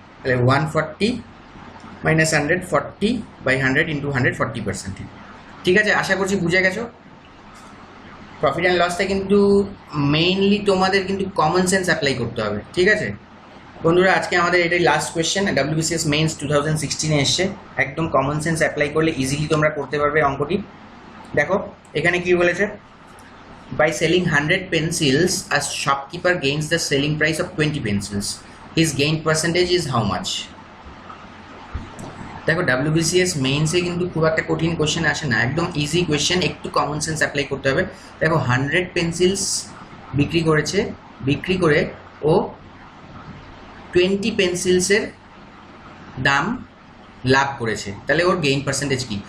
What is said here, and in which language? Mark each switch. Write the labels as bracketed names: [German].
[Bangla] তাহলে 140 - 100 40/100 ইন্টু 100 40%, ঠিক আছে। আশা করছি বুঝে গেছো। প্রফিট অ্যান্ড লসটা কিন্তু মেইনলি তোমাদের কিন্তু কমন সেন্স অ্যাপ্লাই করতে হবে, ঠিক আছে বন্ধুরা। আজকে আমাদের এটাই লাস্ট কোয়েশ্চেন, WBCS মেইনস 2016-এ এসছে, একদম কমন সেন্স অ্যাপ্লাই করলে ইজিলি তোমরা করতে পারবে অঙ্কটি। দেখো এখানে কি বলেছে, [English] By selling 100 pencils a shopkeeper gains the selling price of 20 pencils, his gain percentage is how much? [Bangla] দেখো WBCS মেইনসে কিন্তু খুব একটা কঠিন কোশ্চেন আসে না, একদম ইজি কোয়েশ্চেন, একটু কমন সেন্স অ্যাপ্লাই করতে হবে। দেখো 100 পেন্সিলস বিক্রি করেছে, বিক্রি করে ও 20 পেন্সিলসের দাম লাভ করেছে, তাহলে ওর গেইন পার্সেন্টেজ কি?